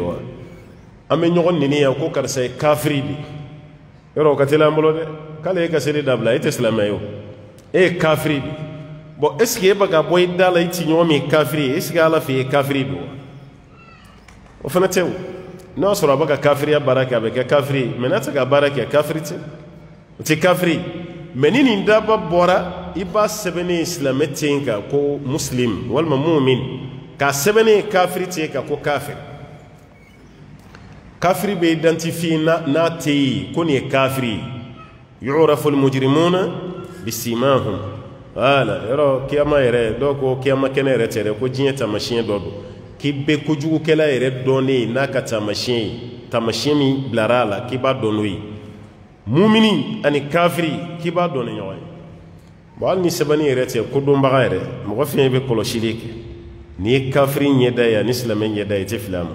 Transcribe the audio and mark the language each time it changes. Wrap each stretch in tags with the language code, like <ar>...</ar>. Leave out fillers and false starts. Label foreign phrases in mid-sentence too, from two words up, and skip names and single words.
<bm>wa an bɛ ɲɔgɔn nɛni yan ko karisa ye kafiri de yɔrɔ o ka teli an bolo dɛ k'ale ye ka seli dabila e tɛ silamɛ ye o e ye kafiri de bon</bm> <fr>est ce que</fr> <bm>e bɛ ka bɔ i da la i ti ɲɔgɔn min ye kafiri ye</bm> <fr>est ce que</fr> <bm>ala fɛ i ye kafiri don wa o fana tɛ o n'a sɔrɔ a bɛ ka kafiriya baara kɛ a bɛ kɛ kafiri ye mɛ n'a tɛ ka baara kɛ kafiri tɛ o tɛ kafiri mɛ ni nin daba bɔra i b'a sɛbɛnnen silamɛ tɛ yen kan ko muslim walima mumin k'a sɛbɛnnen kafiri tɛ yen kan ko kafiri kafiri bɛ identifié n'a tɛ yen ko nin ye kafiri ye</bm> <ar>يُعْرَفُ الْمُجْرِمُونَ بِسِيمَاهُمْ</ar> <bm>wala yɔrɔ kiyama yɛrɛ dɔw ko kiyama kɛnɛ yɛrɛ tɛ dɛ ko diɲɛ taamasiyɛn dɔ don k'i bɛ kojugukɛla yɛrɛ dɔnnen n'a ka taamasiyɛn ye taamasiyɛn min bilara a la k'i b'a dɔn n'o ye mumini ani kafiri k'i b'a dɔn ni ɲɔgɔn ye bon hali ni sɛbɛnni yɛrɛ tɛ kodɔnbaga yɛrɛ mɔgɔ fɛn i bɛ kɔlɔsili kɛ n'i ye kafiri ɲɛda ye ani silamɛ ɲɛda ye i tɛ fili a ma</bm>